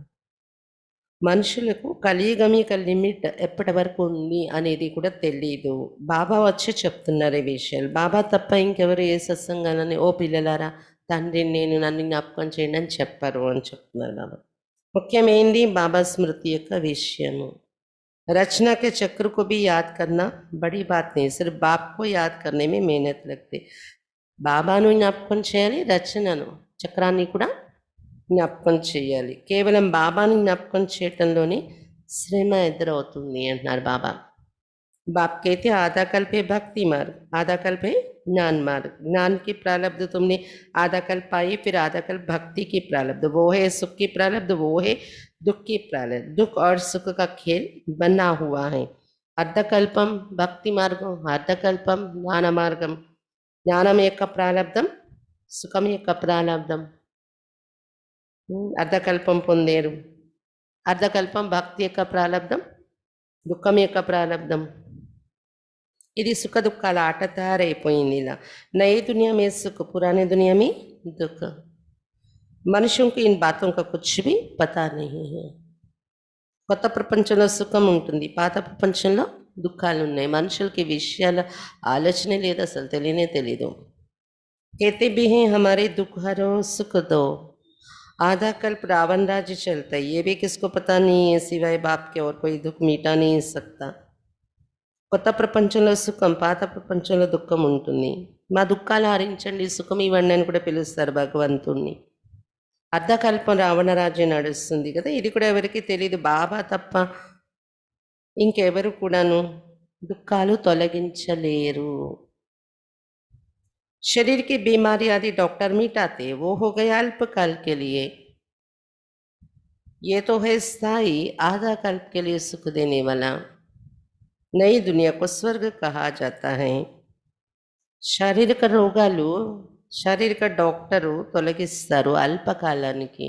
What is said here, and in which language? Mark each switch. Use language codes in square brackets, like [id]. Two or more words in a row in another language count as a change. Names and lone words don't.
[te] మనుషులకు కలియుగం యొక్క లిమిట్ ఎప్పటి వరకు ఉంది అనేది కూడా తెలీదు. బాబా వచ్చి చెప్తున్నారు ఈ విషయాలు. బాబా తప్ప ఇంకెవరు ఏ సత్సంగాలని ఓ పిల్లలారా తండ్రి నేను నన్ను జ్ఞాపకం చేయండి అని చెప్పారు అని చెప్తున్నారు బాబా. ముఖ్యమైనది బాబా స్మృతి యొక్క విషయము. [hi] रचना के चक्र को भी याद करना बड़ी बात नहीं, सिर्फ बाप को याद करने में मेहनत लगती. [te] బాబాను జ్ఞాపకం చేయాలి, రచనను చక్రాన్ని కూడా జ్ఞాపకం చేయాలి. కేవలం బాబాని జ్ఞాపకం చేయటంలోనే శ్రమ ఎదురవుతుంది అంటున్నారు బాబా. [hi] बाप कहते आधा कल्प है भक्ति मार्ग, आधा कल्प है ज्ञान मार्ग. ज्ञान की प्रारब्ध तुमने आधा कल्प पाई, फिर आधा कल्प भक्ति की प्रारब्ध, वो है सुख की प्रारब्ध, वो है दुख की प्रारब्ध. दुख और सुख का खेल बना हुआ है. [te] అర్ధకల్పం భక్తి మార్గం, అర్ధకల్పం జ్ఞాన మార్గం. జ్ఞానం యొక్క ప్రారంధం, సుఖం యొక్క ప్రారంధం. అర్ధకల్పం పొందేరు. అర్ధకల్పం భక్తి యొక్క ప్రారంధం, దుఃఖం యొక్క ప్రారంధం. ఇది సుఖ దుఃఖాల ఆట తయారైపోయింది. [hi] ఇలా नये दुनिया में सुख, पुराने दुनिया में दुःख. మనుషులకు को इन बातों का कुछ भी पता नहीं है. [te] కొత్త ప్రపంచంలో సుఖం ఉంటుంది, పాత ప్రపంచంలో దుఃఖాలు ఉన్నాయి. మనుషులకి విషయాల ఆలోచనే లేదు, అసలు తెలియనే తెలీదు. [hi] कहते भी हैं हमारे दुख हरो सुख दो, आधा कल्प रावण राज्य चलता है, ये भी किसको पता नहीं है सिवाय बाप के और कोई दुख मिटा नहीं सकता. [te] కొత్త ప్రపంచంలో సుఖం, పాత ప్రపంచంలో దుఃఖం ఉంటుంది. మా దుఃఖాలు హరించండి, సుఖం ఇవ్వండి అని కూడా పిలుస్తారు భగవంతుణ్ణి. అర్ధకల్పం రావణ రాజ్యం నడుస్తుంది కదా, ఇది కూడా ఎవరికి తెలియదు, బాబా తప్ప ఇంకెవరు కూడాను దుఃఖాలు తొలగించలేరు. [hi] शरीर की बीमारी आदि डॉक्टर मिटाते, वो हो गया अल्पकाल के लिए। ये तो है स्थायी, आधा कल्प के लिए सुख देने वाला। नई दुनिया को स्वर्ग कहा जाता है। [te] శారీరక రోగాలు శారీరక డాక్టరు తొలగిస్తారు అల్పకాలానికి.